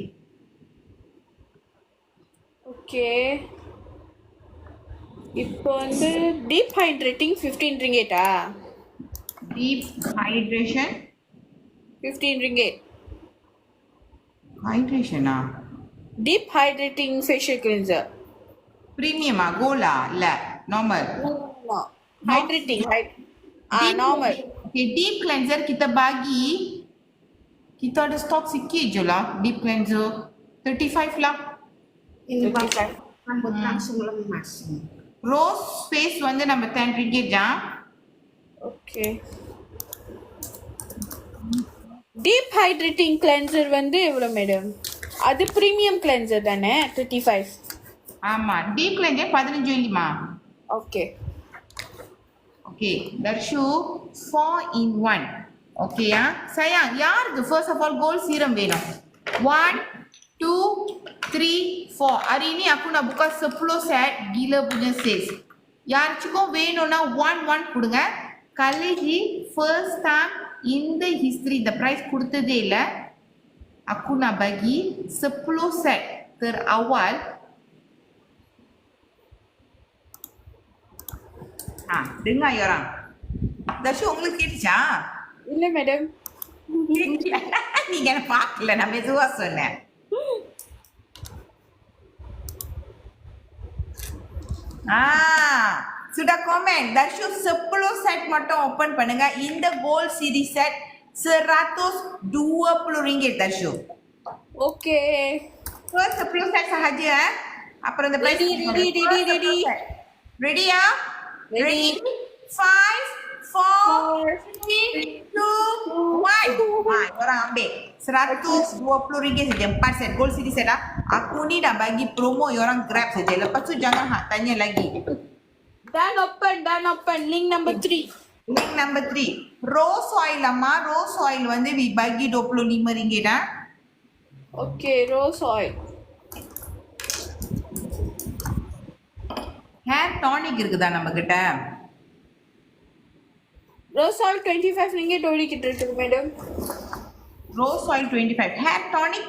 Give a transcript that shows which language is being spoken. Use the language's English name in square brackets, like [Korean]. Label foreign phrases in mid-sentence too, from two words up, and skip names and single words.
[Tamil] ஓகே. இப்போ வந்து [English] deep hydrating [Tamil] 15 ரிங்கேட்டா? [English] deep hydration [Tamil] 15 ரிங்கேட். ஹைட்ரேஷனா? [English] deep hydrating facial cleanser. [Tamil] பிரீமியமா கோலா இல்ல நார்மல்? [English] Hydrating. Normal. [Malay] Okay, [English] deep cleanser [Malay] kita bagi, kita ada stok sikit je lah [English] deep cleanser [Malay] 35 lah. Ini pakai rambut langsung lemas. [English] Rose face [Tamil] வந்து நம்ம 10 ringgit தான். ஓகே. [English] deep hydrating cleanser [Tamil] வந்து எவ்வளோ மேடம்? அது [English] premium cleanser [Tamil] தானே 35? ஆமா, [English] deep cleanser 15.5. [Tamil] ஓகே. [English] Okay, Darshu 4 in 1. [Malay] Okay ya. Sayang, [Tamil] யாருக்கு [English] first of all gold serum [Tamil] வேணும்? [English] 1, 2, 3, 4. [Malay] Hari ni aku nak buka 10 set gila punya sales. [Tamil] யாருக்கும் வேணும்னா 1 கொடுங்க. கலேஜி [English] first time in the history the price [Tamil] கொடுத்ததே இல்ல. [Malay] Aku nak bagi 10 set terawal. Dengar ya orang. [Tamil] Darshu உங்களுக்கு கேட்டுச்சா? இல்லை மேடம். நீங்க என்ன பார்க்கல, நான் மெதுவா சொன்னேன். [Malay] sudah komen. [Tamil] Darshu 10 set மட்டும் ஓபன் பண்ணுங்க. இந்த [English] gold series set [Tamil] 120 ringgit Darshu. ஓகே. [Malay] First 10 set sahaja [Tamil] அப்புறம் இந்த [Malay] price ready ya? [English] Ready? 5, 4, 3, 2, 1. [Malay] Orang ambil 120 ringgit saja 4 set [English] gold city set. [Malay] Aku ni dah bagi promo, orang grab saja. Lepas tu jangan tanya lagi. [English] Done open. Link number 3. Link number 3. Rose oil amma. Rose oil வந்து we bagi 25 ringgit ah. [Tamil] ஓகே. [English] rose oil. hair tonic [Tamil] இருக்குதா நம்ம கிட்ட? [English] rose oil [Tamil] 25 ரிங்கேட் ஓடிக்கிட்டு இருக்கு மேடம். [English] rose oil [Tamil] 25. [English] hair tonic